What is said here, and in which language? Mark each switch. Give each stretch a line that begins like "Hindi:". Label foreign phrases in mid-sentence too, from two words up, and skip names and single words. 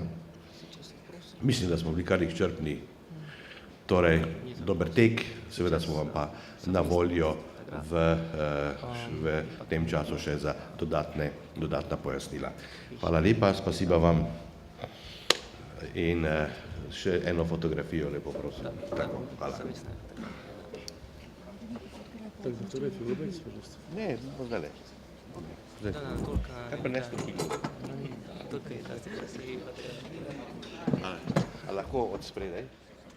Slovenian: Mislim, da smo bili kar izčrpni. Torej, dober tek, seveda smo vam pa na voljo v tem času še za dodatna pojasnila. Hvala lepa,
Russian: спасибо вам.
Slovenian: In še eno fotografijo, lepo prosim. Tako, hvala.
Russian: Так, фотографию улыбайтесь, пожалуйста.
Slovenian: Ne, zdaj le. Kaj pa nesli knjigo? Tukaj, da se krasivi. A lahko od spredaj?